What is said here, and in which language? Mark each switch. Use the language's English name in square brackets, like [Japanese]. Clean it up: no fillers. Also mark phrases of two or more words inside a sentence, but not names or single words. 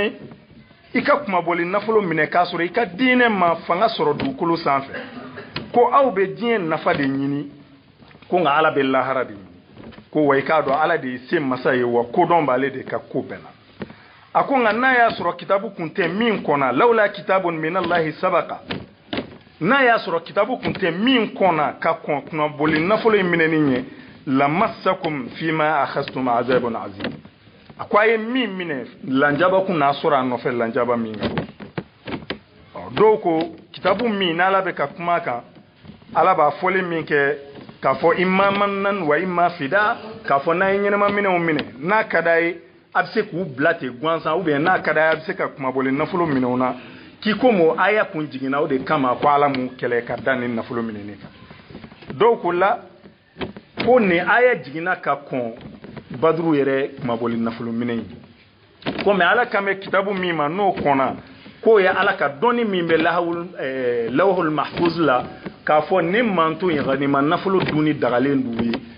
[Bambara] ye i ka kumabɔli nafolo minɛ k'a sɔrɔ i ka diinɛ ma fanga sɔrɔ dugukolo sanfɛ ko aw bɛ diɲɛ nafa de ɲini ko nka ala bɛ lahara de ɲini ko wa i k'a dɔn ala de ye se masa ye wa kodɔn b'ale de ka ko bɛɛ la a ko nka n'a y'a sɔrɔ kitabu kun tɛ min kɔnna [Arabic] لولا كتاب من الله سبق [Bambara] n'a y'a sɔrɔ kitabu kun tɛ min kɔnna ka kɔn kumabɔli nafolo in minɛni ɲɛ [Arabic] لمسكم فيما أخذتم عذاب عظيم [Bambara] a ko a ye min minɛ lanjaba kun n'a sɔrɔ a nɔfɛ lanjaba min ka dɔw ko kitabu min n'ala bɛ ka kuma kan ala b'a fɔli min kɛ k'a fɔ [Arabic] إما منا وإما فداء [Bambara] k'a fɔ n'a ye ɲɛnama minɛnw minɛ n'a ka d'a ye a bɛ se k'u bila ten gansan [French] ou bien [Bambara] n'a ka d'a ye a bɛ se ka kumabɔli nafolo minɛw na k'i ko mo aya kun jiginna o de kama ko ala m'u kɛlɛ ka da ni nafolo minɛni kan dɔw ko la ko nin aya jiginna ka kɔn baduru yɛrɛ kumabɔli nafolo minɛ in ko mais ala kan bɛ kitabu min ma n'o kɔnna k'o ye ala ka dɔnni min bɛ [Arabic] اللوح المحفوظ [Bambara] la k'a fɔ nin manto in nima nafolo dunni dagalen d'u ye